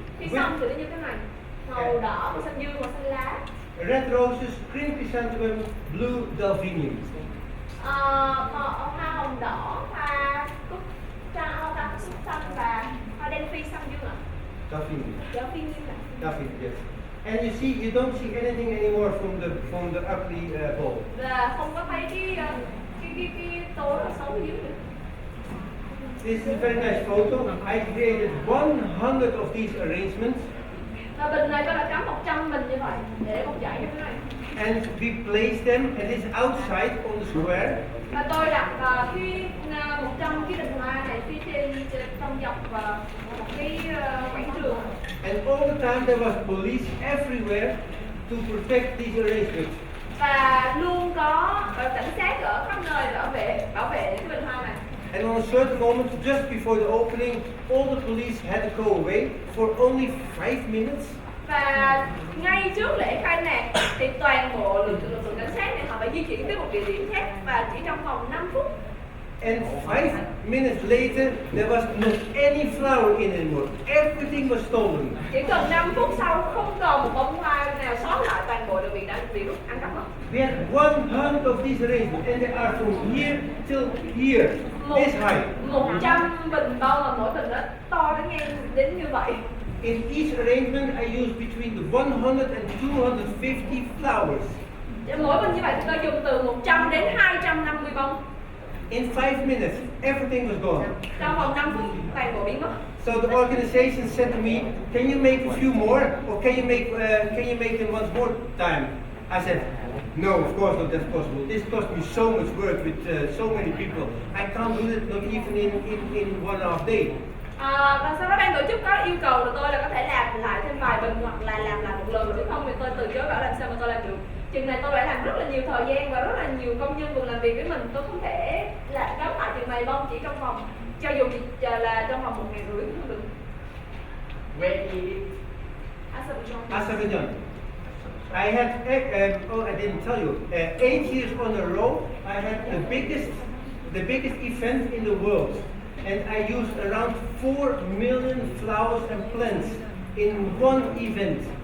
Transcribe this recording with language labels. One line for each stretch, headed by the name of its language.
Vietnamese: Khi xong thì nó như thế này. Màu đỏ, màu xanh dương, màu xanh lá.
English: Red roses, green chrysanthemum, blue delphinium.
Vietnamese: Hoa hồng đỏ, hoa cúc xanh và hoa đen phi xanh dương ạ.
English: Delphinium.
Vietnamese: Delphinium ạ.
English: Delphinium, yes. And you see, you don't see anything anymore from the ugly bowl.
Vietnamese: Và không có thấy cái tô rất là xấu dưới nữa.
English: This is a very nice photo. I created 100 of these arrangements.
Vietnamese: Và bình này tôi đã cắm 100 bình như vậy để một dãy như thế này.
English: And we placed them, and it's outside on the square.
Vietnamese: Và tôi đặt cái 100 cái bình hoa này phía trên trong dọc một cái quảng trường.
English: And all the time there was police everywhere to protect these arrangements.
Vietnamese: Và luôn có cảnh sát ở khắp nơi để bảo vệ cái bình hoa này.
English: And on a certain moment, just before the opening, all the police had to go away for only 5 minutes.
Vietnamese: Và ngay trước lễ khai mạc thì toàn bộ lực lượng cảnh sát này họ phải di chuyển tới một địa điểm khác và chỉ trong vòng 5 phút.
English: And 5 minutes later, there was not any flower in anymore. Everything was stolen.
Vietnamese: Chỉ cần 5 phút sau không còn một bông hoa nào sót lại, toàn bộ đều bị ăn cắp mất.
English: We had 100 of these arrangements, and they are from here till here, this height.
Vietnamese: 100 bình bông và mỗi bình nó to đến như vậy.
English: In each arrangement, I used between the 100 and 250 flowers.
Vietnamese: Mỗi bình như vậy thì tôi dùng từ 100 đến 250 bông.
English: In 5 minutes, everything was gone.
Vietnamese: Trong vòng 5 phút, toàn bộ biến mất.
English: So the organization said to me, "Can you make a few more, or can you make them once more time?" I said, "No, of course not. That's possible. This cost me so much work with so many people. I can't do it, not even in 1.5 day."
Vietnamese: Và sau đó ban tổ chức có yêu cầu là tôi là có thể làm lại thêm vài bình hoặc là làm lại một lần, chứ không thì tôi từ chối, bảo làm sao mà tôi làm được. Chừng này tôi đã làm rất là nhiều thời gian và rất là nhiều công nhân cùng làm việc với mình, tôi không thể là cắm lại chừng này bông chỉ trong vòng, cho dù là trong vòng 1 ngày rưỡi cũng không được.
English: Where is it? Azerbaijan. I had, I didn't tell you, 8 years on a row, I had the biggest event in the world. And I used around 4 million flowers and plants in one event.